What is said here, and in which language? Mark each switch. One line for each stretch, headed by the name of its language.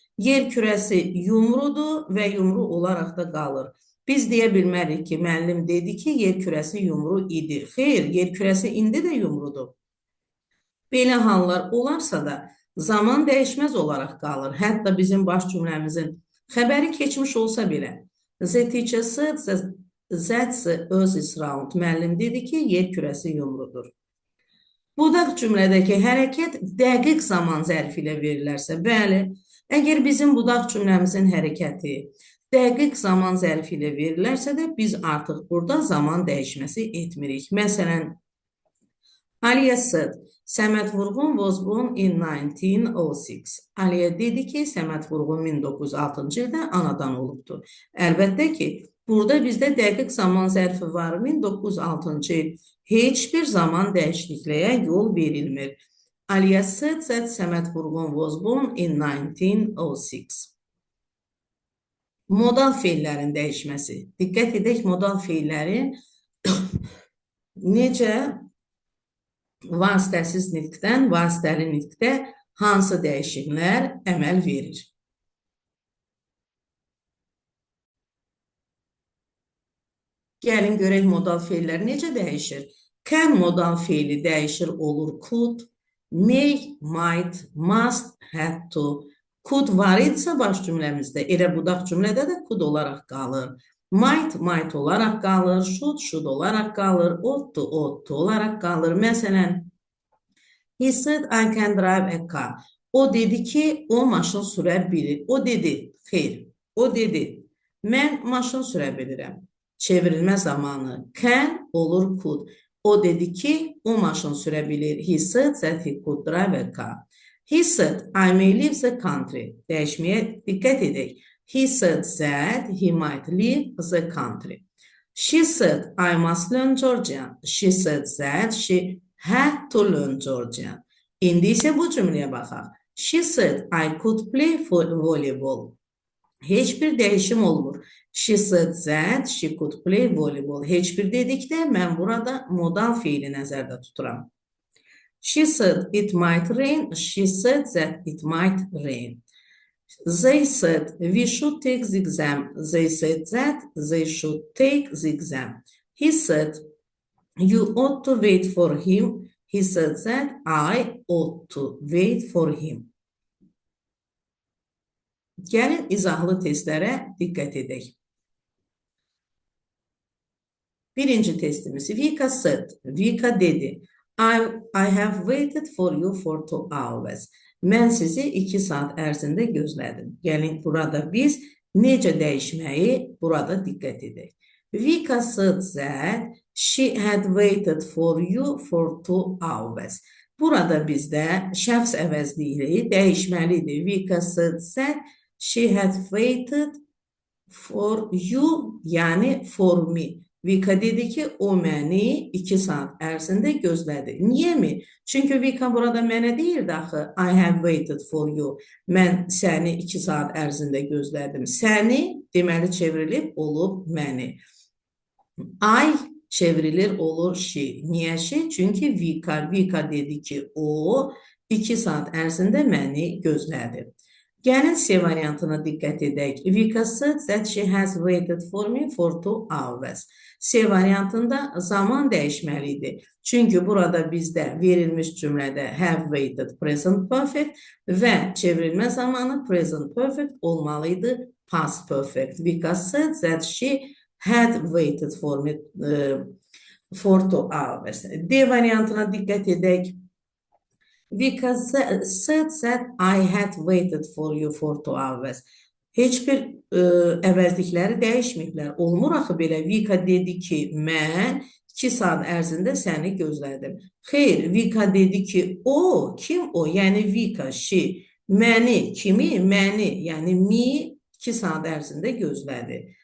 Azerbaijani: Yer kürəsi yumrudur və yumru olaraq da qalır. Biz deyə bilmərik ki, müəllim dedi ki, yer kürəsi yumru idi. Xeyr, yer kürəsi indi də yumrudur. Belə hallar olarsa da zaman dəyişməz olaraq qalır. Hətta bizim baş cümləmizin xəbəri keçmiş olsa belə.
English: The teacher said that the earth is round.
Azerbaijani: Müəllim dedi ki, yer kürəsi yumrudur. Budaq cümlədəki hərəkət dəqiq zaman zərfi ilə verilərsə, bəli, əgər bizim budaq cümləmizin hərəkəti dəqiq zaman zərfi ilə verilərsə də biz artıq burada zaman dəyişməsi etmirik.
English: Məsələn, Aliya said, Səməd Vurğun was born in 1906.
Azerbaijani: Aliya dedi ki, Səməd Vurğun 1906-cı ildə anadan olubdur. Əlbəttə ki, burada bizdə dəqiq zaman zərfi var, 1906-cı il. Heç bir zaman dəyişikliyə yol verilmir.
English: Aliya said that Səməd Vurğun was born in 1906.
Azerbaijani: Modal feillərin dəyişməsi. Diqqət edək, modal feillərin necə vasitəsiz nitqdən vasitəli nitqdə hansı dəyişikliklər əməl verir? Gəlin görək modal feillər necə dəyişir. Can modal feili dəyişir olur could, may, might, must, had to. Could var idisə baş cümləmizdə, elə budaq cümlədə də could olaraq qalır. Might olaraq qalır, should olaraq qalır, ought to olaraq qalır.
English: Məsələn, he said I can drive a car.
Azerbaijani: O dedi ki, o maşın sürə bilir. O dedi, xeyr, o dedi, mən maşın sürə bilirəm. Çevrilmə zamanı can olur could. O dedi ki, o maşın sürə bilir.
English: He said that he could drive a car. He said, I may leave the country.
Azerbaijani: Dəyişməyə diqqət edək.
English: He said that he might leave the country. She said, I must learn Georgian. She said that she had to learn Georgian.
Azerbaijani: İndi isə bu cümləyə baxaq.
English: She said, I could play volleyball.
Azerbaijani: Heç bir dəyişim olmur.
English: She said that she could play volleyball.
Azerbaijani: Heç bir dedikdə mən burada modal feili nəzərdə tuturam.
English: She said it might rain. She said that it might rain. They said we should take the exam. They said that they should take the exam. He said you ought to wait for him. He said that I ought to wait for him.
Azerbaijani: Gəlin izahlı testlərə diqqət edək. Birinci testimiz.
English: Vika said.
Azerbaijani: Vika dedi.
English: I have waited for you for 2 hours.
Azerbaijani: Mən sizi 2 saat ərzində gözlədim. Gəlin burada biz necə dəyişməyi burada diqqət edək.
English: Vika said that she had waited for you for 2 hours.
Azerbaijani: Burada bizdə şəxs əvəzliyi dəyişməlidir.
English: Vika said that she had waited for you, yəni for me.
Azerbaijani: Vika dedi ki, o məni 2 saat ərzində gözlədi. Niyə mi? Çünki Vika burada mənə deyirdi axı,
English: I have waited for you.
Azerbaijani: Mən səni 2 saat ərzində gözlədim. Səni deməli çevrilib olub məni. Ay çevrilir olur şi. Niyə şi? Çünki Vika dedi ki, o 2 saat ərzində məni gözlədi. Gəlin C variantına diqqət edək.
English: Vika said that she has waited for me for 2 hours.
Azerbaijani: C variantında zaman dəyişməlidir. Çünki burada bizdə verilmiş cümlədə have waited present perfect və çevrilmə zamanı present perfect olmalıydı past perfect.
English: Vika said that she had waited for me for 2 hours.
Azerbaijani: D variantına diqqət edək.
English: Vika said that I had waited for you for 2 hours.
Azerbaijani: Heç bir əvəzlikləri dəyişməyiblər. Olmur axı belə. Vika dedi ki, mən 2 saat ərzində səni gözlədim. Xeyr, Vika dedi ki, o, kim o? Yəni Vika, she, məni, kimi? Məni, yəni me 2 saat ərzində gözlədi.